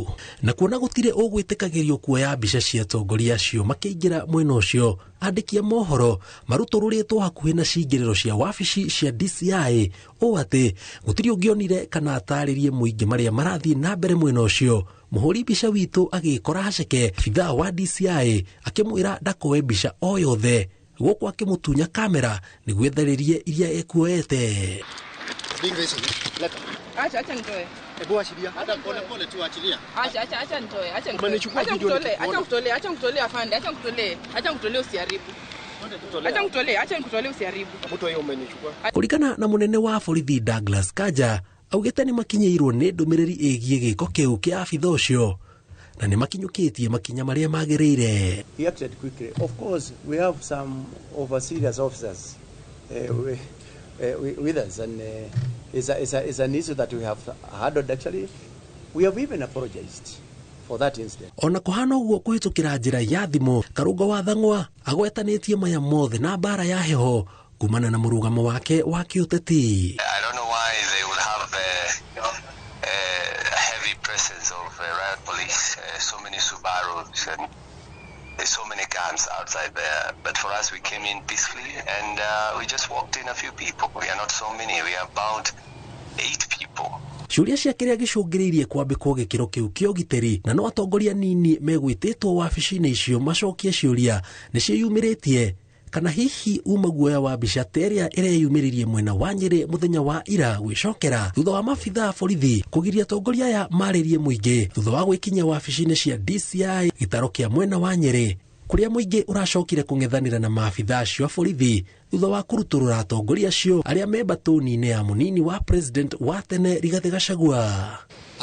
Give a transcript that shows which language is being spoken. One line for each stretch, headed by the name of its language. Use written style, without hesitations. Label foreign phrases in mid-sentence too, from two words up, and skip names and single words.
Kikuyu: Na kuona gũtirĩ ũgwĩtĩkagĩrio kuoya mbica cia atongoria acio makĩingĩra mwena ũcio, andĩki a mohoro marutũrũrĩtwo hakuhĩ na cingĩrĩro cia wabici cia DCI ũũ atĩ gũtirĩ ũngĩonire kana atarĩrie mũingĩ marĩa marathiĩ na mbere mwena ũcio. Mũhũri mbica witũ agĩkora haceke abithaa wa DCI akĩmwĩra ndakoe mbica o yothe, gũkũ akĩmũtunya kamera nĩguo etharĩrie iria ekuoete.
Swahili: Acha nitoe. Hebu achilia. Hata pole pole tu achilia. Acha nitoe. Acha kutolee afande. Acha kutolee usiharibu. Acha kutolee usiharibu. Mtu hiyo umenichukua.
Kikuyu: Kulingana na munene wa borithi Douglas Kanja, augĩte nĩ makinyĩirwo nĩ ndũmĩrĩri ĩgiĩ gĩko kĩu kĩa abithaa ũcio na nĩ makinyũkĩtie makinya marĩa magĩrĩire.
English: He acted quickly. Of course, we have some over-serious officers with us, and it's an issue that we have handled. Actually, we have even apologized for that incident.
Kikuyu: Ona kũhana ũguo kũhĩtũkĩra njĩra ya thimũ, Karũngo wa Thang'wa agwetanĩtie maya mothe na mbara ya heho kumana na mũrũgamo wake wa kĩũteti.
English: I don't know why they will have a heavy presence of riot police, so many Subarus and there's so many guns outside there. But for us, we came in peacefully and we just walked in a few people. We are not so many. We are about 8 people.
Kikuyu: Ciũria cia kĩrĩa gĩcũngĩrĩirie kwambĩkwo gĩkĩro kĩu kĩa ũgitĩri na no atongoria nini megwĩtĩtwo wabici-inĩ icio macokie ciũria nĩ ciĩyumĩrĩtie. Kana hihi uma guoya wa mbica terĩa ĩreyumĩririe mwena wa Nyĩrĩ mũthenya wa ira gwĩcokera thutha wa maabithaa borithi kũgiria atongoria aya marĩrie mũingĩ thutha wa gwĩkinyia wabici-inĩ cia DCI gĩtaro kĩa mwena wa Nyĩrĩ, kũrĩa mũingĩ ũracokire kũng'ethanĩra na maabithaa acio a borithi thutha wa kũrutũrũra atongoria acio arĩa me mbatũni-inĩ ya mũnini wa president wa tene Rigathĩ Gachagua.